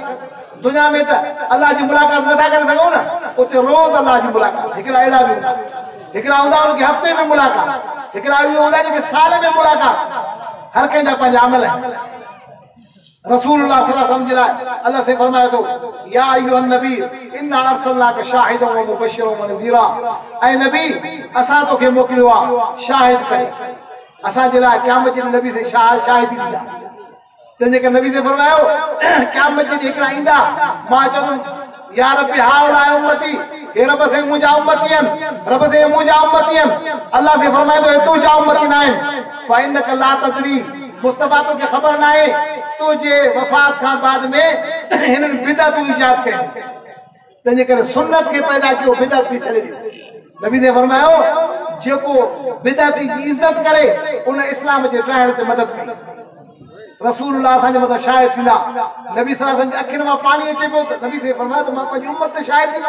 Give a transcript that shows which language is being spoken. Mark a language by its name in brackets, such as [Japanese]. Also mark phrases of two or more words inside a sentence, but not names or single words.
[Sindhi] दुनिया में त अल्लाह जी मुलाक़ात नथा करे सघूं न, उते रोज़ अल्लाह जी मुलाक़ात। हिकिड़ा अहिड़ा बि हूंदा, हिकिड़ा हूंदा उनखे हफ़्ते में मुलाक़ात, हिकिड़ा बि हूंदा जेके साल में मुलाक़ात। हर कंहिंजा पंहिंजा अमल आहिनि। [Arabic] रसूलुल्लाह صلى الله عليه وسلم [Sindhi] जे लाइ अल्लाह से फरमाए थो [Arabic] يا أيها النبي إنا أرسلناك شاهدا و مبشرا و نذيرا. [Sindhi] ऐं नबी असां तोखे मोकिलियो आहे शाहिद करे, असां जे लाइ क़यामत जे नबी से शाहिदी ॾींदा। तंहिंजे करे नबी से फरमायो क़यामत जे हिकिड़ा ईंदा, मां चवंदुमि [Arabic] يا ربي هؤلاء أمتي, [Sindhi] हे रब से मुंहिंजा उम्मती आहिनि, रब से मुंहिंजा उम्मती आहिनि। अल्लाह से फरमाए थो तुंहिंजा उम्मती न आहिनि। [Arabic] فإنك لا تدري, [Sindhi] मुस्तफ़ा तोखे ख़बर न आहे तुझे वफ़ात खां बाद में हिननि बिदअतूं ईजाद कयूं। तंहिंजे करे सुन्नत खे पैदा कयो, बिदअत खे छॾे ॾियो। नबी से फरमायो जेको बिदअत जी इज़त करे उन इस्लाम जे ठाहिण ते मदद कई। रसूलुल्लाह असांजे मथां शाहिद थींदा। नबी [Arabic] صلى الله عليه وسلم [Sindhi] जे अखियुनि मां पाणी अचे पियो त नबी से फरमायो त मां पंहिंजी उम्मत ते शाहिद थींदुमि।